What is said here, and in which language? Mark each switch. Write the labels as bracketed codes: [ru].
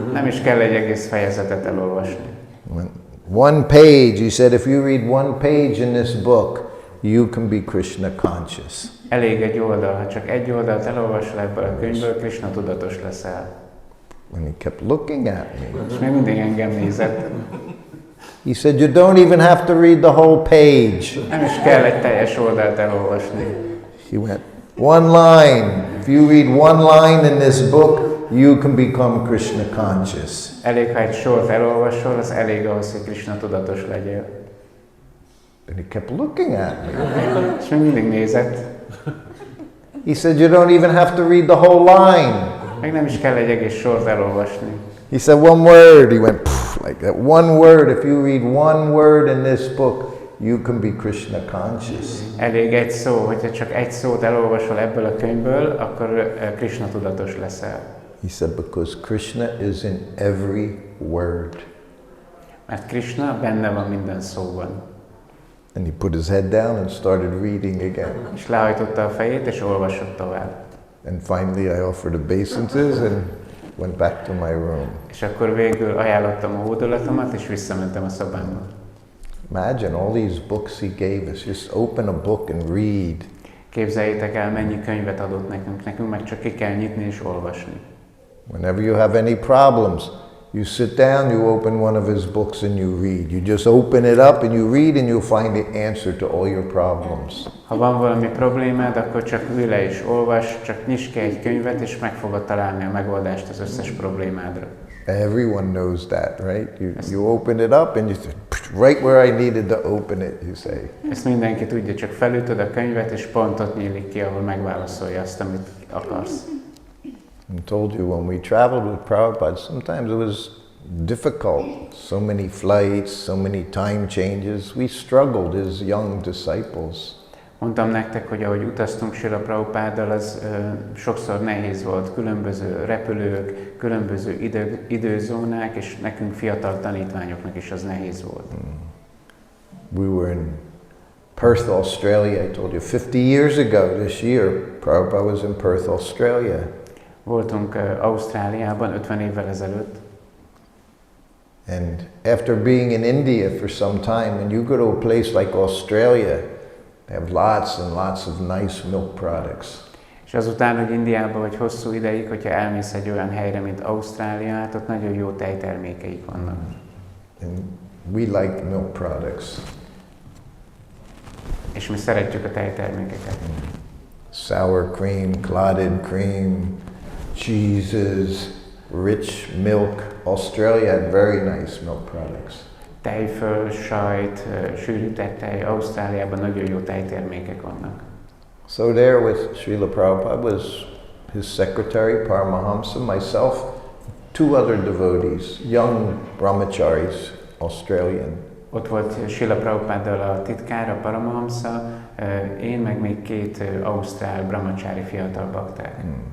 [hu] Nem is kell egy egész fejezetet elolvasni. [en] One page, he said, if you read one page in this book, you can be Krishna conscious. [hu] Elég egy oldal, ha csak egy oldalt elolvasol ebből a könyvből, Krishna tudatos leszel. [en] And he kept looking at me. [hu] És még mindig engem nézett. [en] He said, you don't even have to read the whole page. [hu] Nem is kell egy teljes oldalt elolvasni. [en] He went, one line. If you read one line in this book, you can become Krishna conscious. [hu] Elég, ha egy sort elolvasol, az elég ahhoz, hogy Krishna tudatos legyél. [en] And he kept looking at me. [hu] És még mindig nézett. [en] He said, you don't even have to read the whole line. [hu] Még nem is kell egy egész sort elolvasni. [en] He said one word. He went like that. One word. If you read one word in this book, you can be Krishna conscious. [hu] Elég egy szó, hogyha csak egy szót elolvasol ebből a könyvből, akkor Krishna tudatos leszel. [en] He said, because Krishna is in every word. [hu] Mert Krishna benne van minden szóban. [en] And he put his head down and started reading again. [hu] És lehajtotta a fejét, és olvasott tovább. [en] And finally I offered obeisances and went back to my room. [hu] És akkor végül ajánlottam a hódolatomat, és visszamentem a szobámba. [en] Imagine all these books he gave us. Just open a book and read. [hu] Képzeljétek el, mennyi könyvet adott nekünk meg csak ki kell nyitni és olvasni. [en] Whenever you have any problems, you sit down, you open one of his books and you read. You just open it up and you read and you'll find the answer to all your problems. [hu] Ha van valami problémád, akkor csak ülj le és olvas, csak nyisd ki egy könyvet, és meg fogod találni a megoldást az összes problémádra. [en] Everyone knows that, right? You open it up and you say, right where I needed to open it, you say. [hu] Ezt mindenki tudja, csak felütöd a könyvet, és pont ott nyílik ki, ahol megválaszolja azt, amit akarsz. [en] I told you when we traveled with Prabhupada, sometimes it was difficult. So many flights, so many time changes. We struggled as young disciples. [hu] Mondtam nektek, hogy ahogy utaztunk Srila Prabhupáddal, az sokszor nehéz volt. Különböző repülők, különböző időzónák, és nekünk fiatal tanítványoknak is az nehéz volt. [en] We were in Perth, Australia. I told you 50 years ago this year, Prabhupada was in Perth, Australia. [hu] Voltunk Ausztráliában 50 évvel ezelőtt. [en] And after being in India for some time, when you go to a place like Australia, they have lots and lots of nice milk products. [hu] És azután, hogy Indiában vagy hosszú ideig, hogyha elmész egy olyan helyre, mint Ausztrália, ott nagyon jó tejtermékeik vannak. [en] And we like milk products. [hu] És mi szeretjük a tejtermékeket. [en] Sour cream, clotted cream, cheeses, rich milk. Australia had very nice milk products. [hu] Tejföl, sajt, sűrített tej, Ausztráliában nagyon jó tejtermékek vannak. [en] So there with Srila Prabhupada was his secretary, Paramahamsa, myself, two other devotees, young brahmacharis, Australian. [hu] Ott volt Srila Prabhupáddal a titkára, Paramahamsa, én meg még két ausztrál brahmachari fiatal bakták.